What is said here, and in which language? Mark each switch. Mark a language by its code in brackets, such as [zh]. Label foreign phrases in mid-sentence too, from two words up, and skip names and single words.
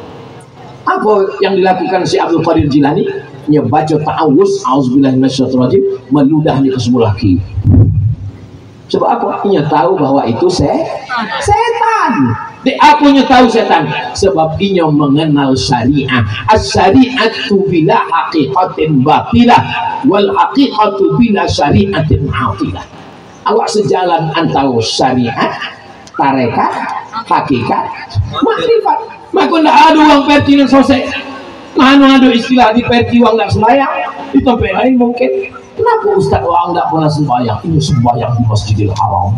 [id] Apa yang dilakukan si Abdul Qadir Jilani? Dia baca ta'awuz, [ar] أعوذ بالله من الشيطان الرجيم, [id] meludahnya ke sebelah kiri. Sebab apa? Dia tahu bahwa itu setan. Dia akunya tahu setan. Sebab dia mengenal syariah. [ar] الشريعة بلا حقيقة باطلة والحقيقة بلا شريعة عاطلة. [id] Awak sejalan antara syariat, tarekat, hakikat, makrifat. Maka tidak ada orang Verdi yang selesai. Mana ada istilah di Verdi orang tidak sembahyang, di tempat lain mungkin. Kenapa Ustaz orang tidak pernah sembahyang? Ini sembahyang di Masjidil Haram.